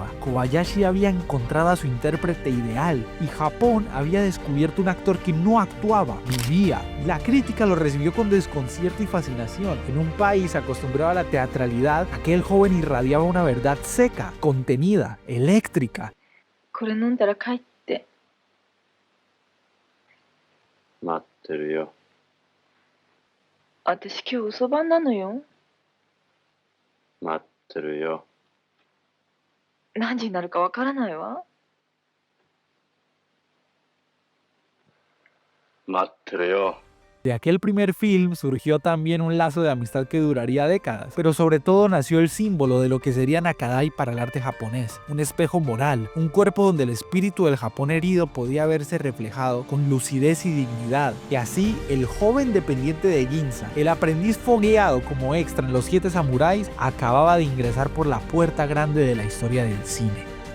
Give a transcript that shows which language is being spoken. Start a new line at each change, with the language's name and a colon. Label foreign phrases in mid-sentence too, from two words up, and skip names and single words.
Spanish: Kobayashi había encontrado a su intérprete ideal y Japón había descubierto un actor que no actuaba, vivía. La crítica lo recibió con desconcierto y fascinación. En un país acostumbrado a la teatralidad, aquel joven irradiaba una verdad seca, contenida, eléctrica.
Japanese: これ飲んだら帰って。待ってるよ。私今日嘘番なのよ。待ってるよ。何時になるかわからないわ。待ってるよ。
Spanish: De aquel primer film surgió también un lazo de amistad que duraría décadas, pero sobre todo nació el símbolo de lo que sería Nakadai para el arte japonés, un espejo moral, un cuerpo donde el espíritu del Japón herido podía verse reflejado con lucidez y dignidad. Y así, el joven dependiente de Ginza, el aprendiz fogueado como extra en Los 7 Samuráis, acababa de ingresar por la puerta grande de la historia del cine.